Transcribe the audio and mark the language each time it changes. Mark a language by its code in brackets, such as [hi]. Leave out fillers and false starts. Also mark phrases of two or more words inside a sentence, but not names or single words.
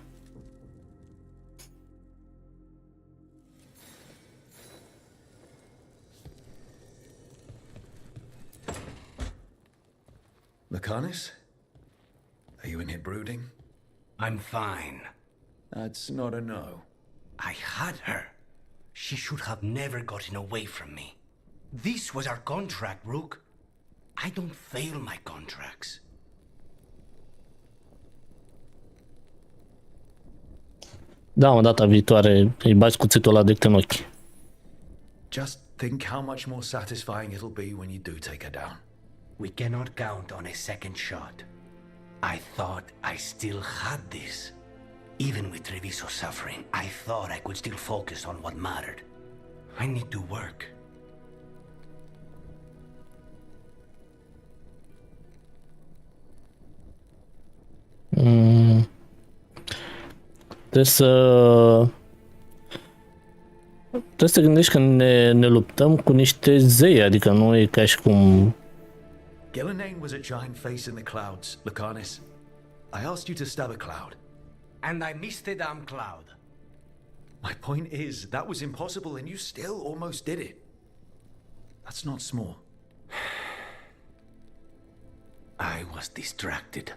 [en] Lucanus? Are you in here brooding? I'm fine. That's not a no. I had her. She should have never gotten away from me. This was our contract, Rook. I don't fail my contracts. [ro] Da, mă, data viitoare îi bagi cuțitul ăla direct în ochi. [en] Just think how much more satisfying it'll be when you do take her down. We cannot count on a second shot. I thought I still had this. Even with Treviso suffering, I thought I could still focus on what mattered. I need to work. [ro] Trebuie să te gândești că ne luptăm cu niște zei, adică nu e ca și cum... [en] Gillenane was a giant face in the clouds, Lucanus. I asked you to stab a cloud. And I missed the damn cloud. My point is, that was impossible and you still almost did it. That's not small. I was distracted.